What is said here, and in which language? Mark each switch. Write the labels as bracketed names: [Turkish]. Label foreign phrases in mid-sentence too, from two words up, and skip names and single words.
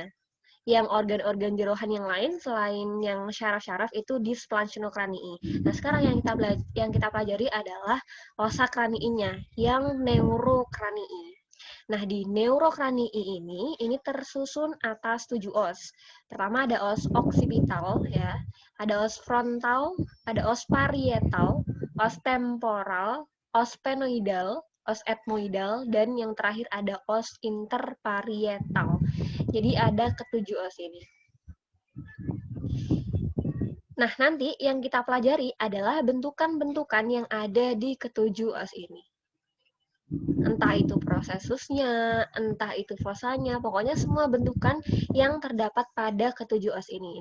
[Indonesian] Yang organ-organ jerohan yang lain selain yang syaraf-syaraf itu di splagchnocranii. Nah, sekarang yang kita pelajari adalah ossa craniinya, yang neurocranii. Nah, di neurocranii ini tersusun atas 7 os. Pertama ada os occipital ya, ada os frontal, ada os parietal, os temporal, os sphenoidal, os ethmoidal, dan yang terakhir ada os interparietal. Jadi ada ketujuh os ini. Nah, nanti yang kita pelajari adalah bentukan-bentukan yang ada di ketujuh os ini. Entah itu prosesusnya, entah itu fosanya, pokoknya semua bentukan yang terdapat pada ketujuh os ini.